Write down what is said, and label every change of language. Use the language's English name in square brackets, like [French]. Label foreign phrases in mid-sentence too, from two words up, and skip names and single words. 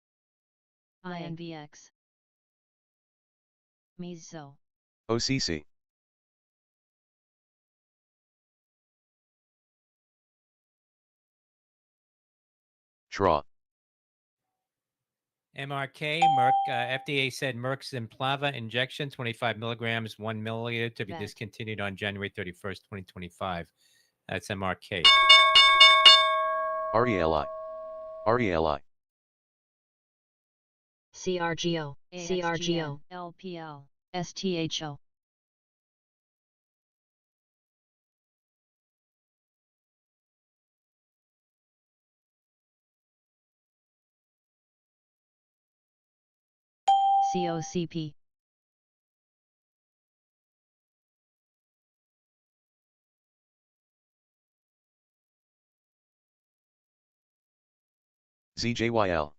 [English] INVX. Meso. OCC. TRA. MRK, Merck, FDA said Merck's Implava injection, 25 milligrams, 1 milliliter, to be discontinued on January 31st, 2025. That's MRK. RELI. RELI. CRGO. CRGO. LPL. STHO. COCP. ZJYL.